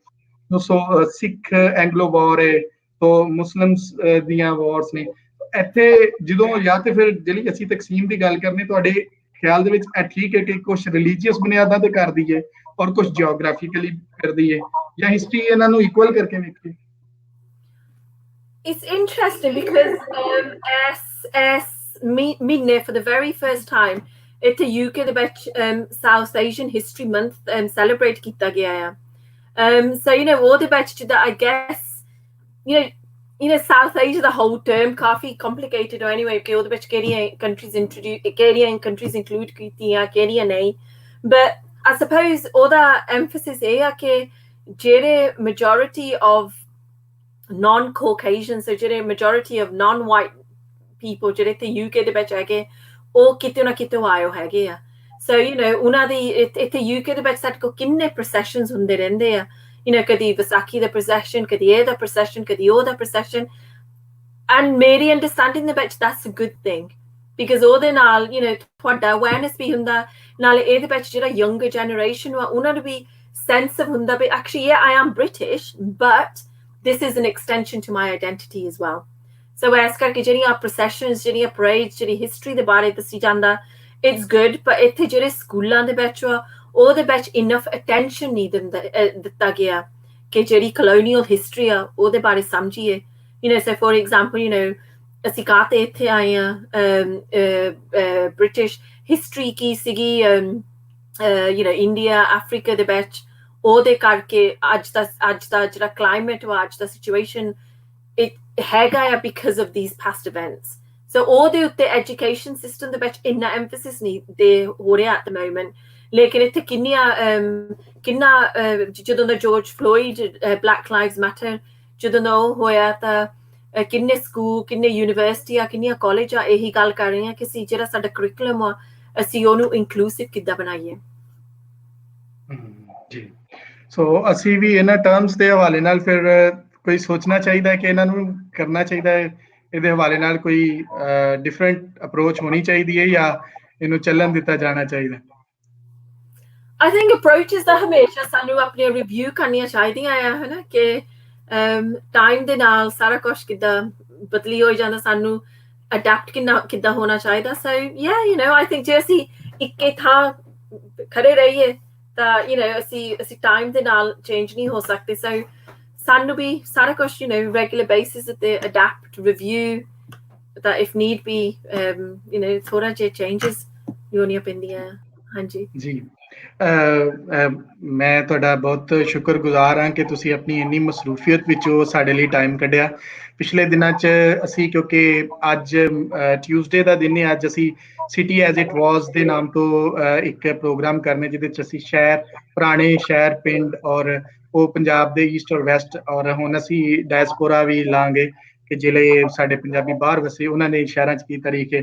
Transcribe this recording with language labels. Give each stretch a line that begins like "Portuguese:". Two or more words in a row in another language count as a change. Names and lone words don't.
Punjabi: ਸੋ ਸਿੱਖ ਐਂਗਲੋ ਵਾਰ ਹੈ, ਤੋ ਮੁਸਲਿਮਸ ਦੀਆਂ ਵਾਰਸ ਨੇ ਇੱਥੇ, ਜਦੋਂ ਜਾਂ ਤੇ ਫਿਰ ਜਿਹੜੀ ਅਸੀਂ ਤਕਸੀਮ ਦੀ ਗੱਲ ਕਰਨੀ, ਤੁਹਾਡੇ ਖਿਆਲ ਦੇ ਵਿੱਚ ਇਹ ਠੀਕ ਹੈ ਕਿ ਕੁਛ ਰਿਲੀਜੀਅਸ ਬੁਨਿਆਦਾਂ ਤੇ ਕਰਦੀ ਹੈ ਔਰ ਕੁਛ ਜਿਓਗ੍ਰਾਫਿਕਲੀ ਕਰਦੀ ਹੈ, ਜਾਂ ਹਿਸਟਰੀ ਇਹਨਾਂ ਨੂੰ ਇਕੁਅਲ ਕਰਕੇ ਵੇਖੀ?
English: It's interesting because as mine for the very first time
Punjabi: ਇੱਥੇ UK ਦੇ ਵਿੱਚ
English: South Asian History Month celebrate
Punjabi: ਕੀਤਾ ਗਿਆ ਆ।
English: So you know
Punjabi: ਉਹਦੇ ਵਿੱਚ ਜਿੱਦਾਂ
English: I guess you know South Asia the whole term ਕਾਫੀ complicated ਹੋ anyway
Punjabi: ਕਿ ਉਹਦੇ ਵਿੱਚ ਕਿਹੜੀਆਂ
English: countries include
Punjabi: ਕੀਤੀਆਂ ਕਿਹੜੀਆਂ ਨਹੀਂ,
English: but I suppose
Punjabi: ਉਹਦਾ emphasis ਇਹ ਆ ਕਿ ਜਿਹੜੇ
English: majority of non-Caucasian, so
Punjabi: ਜਿਹੜੇ
English: majority of non-white people
Punjabi: ਜਿਹੜੇ ਇੱਥੇ UK ਦੇ ਵਿੱਚ ਹੈਗੇ ਉਹ ਕਿਤੇ ਨਾ ਕਿਤੇ ਆਏ ਹੈਗੇ ਆ।
English: so you know
Punjabi: ਉਹਨਾਂ ਦੀ ਇੱਥੇ UK ਦੇ ਵਿੱਚ ਸਾਡੇ ਕੋਲ ਕਿੰਨੇ processions ਹੁੰਦੇ ਰਹਿੰਦੇ ਆ,
English: you know
Punjabi: ਕਦੀ ਵਿਸਾਖੀ ਦਾ
English: procession,
Punjabi: ਕਦੀ ਇਹਦਾ
English: procession,
Punjabi: ਕਦੀ ਉਹਦਾ
English: procession, and ਮੇਰੀ understanding
Punjabi: ਦੇ ਵਿੱਚ
English: that's a good thing because
Punjabi: ਉਹਦੇ ਨਾਲ
English: you know ਤੁਹਾਡਾ awareness
Punjabi: ਵੀ ਹੁੰਦਾ, ਨਾਲੇ ਇਹਦੇ ਵਿੱਚ ਜਿਹੜਾ
English: younger generation
Punjabi: ਵਾ ਉਹਨਾਂ ਨੂੰ ਵੀ
English: sense of
Punjabi: ਹੁੰਦਾ ਵੀ
English: actually yeah I am British but this is an extension to my identity as well।
Punjabi: so ਇਸ ਕਰਕੇ ਜਿਹੜੀਆਂ processions, ਜਿਹੜੀਆਂ parades, ਜਿਹੜੀ history ਦੇ ਬਾਰੇ ਦੱਸੀ ਜਾਂਦਾ
English: it's good, but
Punjabi: ਇੱਥੇ ਜਿਹੜੇ ਸਕੂਲਾਂ ਦੇ ਵਿੱਚ ਉਹਦੇ ਵਿੱਚ
English: enough attention
Punjabi: ਨਹੀਂ ਦਿੱਤਾ ਗਿਆ ਕਿ ਜਿਹੜੀ
English: colonial history
Punjabi: ਆ ਉਹਦੇ ਬਾਰੇ ਸਮਝੀਏ।
English: you know so for example you know
Punjabi: ਅਸੀਂ ਕਾਹਤੇ ਇੱਥੇ ਆਏ ਹਾਂ,
English: British history
Punjabi: ਕੀ ਸੀਗੀ you know India, Africa ਦੇ ਵਿੱਚ, ਉਹਦੇ ਕਰਕੇ ਅੱਜ ਦਾ ਜਿਹੜਾ ਕਲਾਈਮੇਟ ਵਾ, ਅੱਜ ਦਾ ਸਿਚੁਏਸ਼ਨ ਹੈਗਾ ਆ
English: because of these past events.
Punjabi: So ਉਹਦੇ ਉੱਤੇ
English: education system
Punjabi: ਦੇ ਵਿੱਚ ਇੰਨਾ ਐਮਫੈਸਿਸ ਨਹੀਂ ਦੇ ਹੋ ਰਿਹਾ
English: at the moment.
Punjabi: ਲੇਕਿਨ ਇੱਥੇ ਕਿੰਨਾ ਜਦੋਂ ਦਾ ਜੋਰਜ ਫਲੋਇਡ ਬਲੈਕ ਲਾਈਵਜ਼ ਮੈਟਰ ਜਦੋਂ ਦਾ ਉਹ ਹੋਇਆ ਤਾਂ ਕਿੰਨੇ ਸਕੂਲ ਕਿੰਨੇ ਯੂਨੀਵਰਸਿਟੀਆਂ ਕਿੰਨੀਆਂ ਕਾਲਜਾਂ ਇਹੀ ਗੱਲ ਕਰ ਰਹੀਆਂ ਕਿ ਅਸੀਂ ਜਿਹੜਾ ਸਾਡਾ ਕਰਿਕੂਲਮ ਆ ਅਸੀਂ ਉਹਨੂੰ ਇਨਕਲੂਸਿਵ ਕਿੱਦਾਂ ਬਣਾਈਏ। ਜੀ ਸੋ ਅਸੀਂ ਵੀ ਇਹਨਾਂ ਟਰਮਸ ਦੇ ਹਵਾਲੇ ਨਾਲ ਫਿਰ ਕੋਈ ਸੋਚਣਾ ਚਾਹੀਦਾ ਹੈ ਕਿ ਇਹਨਾਂ ਨੂੰ ਕਰਨਾ ਚਾਹੀਦਾ ਹੈ, ਇਹਦੇ ਹਵਾਲੇ ਨਾਲ ਕੋਈ
English: different approach
Punjabi: ਹੋਣੀ ਚਾਹੀਦੀ ਹੈ ਜਾਂ ਇਹਨੂੰ ਚੱਲਣ ਦਿੱਤਾ ਜਾਣਾ ਚਾਹੀਦਾ?
English: I think
Punjabi: approaches ਦਾ ਹਮੇਸ਼ਾ ਸਾਨੂੰ ਆਪਣੀਆਂ ਰਿਵਿਊ ਕਰਨੀਆਂ ਚਾਹੀਦੀਆਂ ਆ ਹਨਾ ਕਿ ਟਾਈਮ ਦੇ ਨਾਲ ਸਾਰਾ ਕੁਛ ਕਿੱਦਾਂ ਬਦਲੀ ਹੋ ਜਾਂਦਾ, ਸਾਨੂੰ ਅਡੈਪਟ ਕਿੱਦਾਂ ਹੋਣਾ ਚਾਹੀਦਾ। ਸੋ
English: yeah you know I think
Punjabi: ਜੇ ਅਸੀਂ ਇੱਕੇ ਥਾਂ ਖੜੇ ਰਹੀਏ ਤਾਂ
English: you know
Punjabi: ਅਸੀਂ ਟਾਈਮ ਦੇ ਨਾਲ ਚੇਂਜ ਨਹੀਂ ਹੋ ਸਕਦੇ। ਸੋ ਸਾਨੂੰ ਵੀ ਸਾਰਾ ਕੁਛ
English: you know regular basis
Punjabi: ਤੇ ਅਡੈਪਟ ਰਿਵਿਊ ਤਾਂ
English: if need be you know
Punjabi: ਥੋੜਾ ਜਿਹਾ changes ਲਿਆਉਣੀਆਂ ਪੈਂਦੀਆਂ। ਹਾਂਜੀ ਜੀ ਮੈਂ ਤੁਹਾਡਾ ਬਹੁਤ ਸ਼ੁਕਰਗੁਜ਼ਾਰ ਹਾਂ ਕਿ ਤੁਸੀਂ ਆਪਣੀ ਇੰਨੀ ਮਸਰੂਫੀਅਤ ਵਿੱਚੋਂ ਸਾਡੇ ਲਈ ਟਾਈਮ ਕੱਢਿਆ। ਪਿਛਲੇ ਦਿਨਾਂ 'ਚ ਅਸੀਂ ਕਿਉਂਕਿ ਅੱਜ ਟਿਊਜ਼ਡੇ ਦਾ ਦਿਨ ਹੈ, ਅੱਜ ਅਸੀਂ ਸਿਟੀ ਐਜ਼ ਇਟ ਵਾਜ਼ ਦੇ ਨਾਮ ਤੋਂ ਇੱਕ ਪ੍ਰੋਗਰਾਮ ਕਰਨੇ ਜਿਹਦੇ 'ਚ ਅਸੀਂ ਪੁਰਾਣੇ ਸ਼ਹਿਰ ਪਿੰਡ ਔਰ ਉਹ ਪੰਜਾਬ ਦੇ ਈਸਟ ਔਰ ਵੈਸਟ ਔਰ ਹੁਣ ਅਸੀਂ ਡਾਇਸਪੋਰਾ ਵੀ ਲਾਂਗੇ ਕਿ ਜਿਹੜੇ ਸਾਡੇ ਪੰਜਾਬੀ ਬਾਹਰ ਵਸੇ ਉਹਨਾਂ ਨੇ ਸ਼ਹਿਰਾਂ 'ਚ ਕੀ ਤਰੀਕੇ।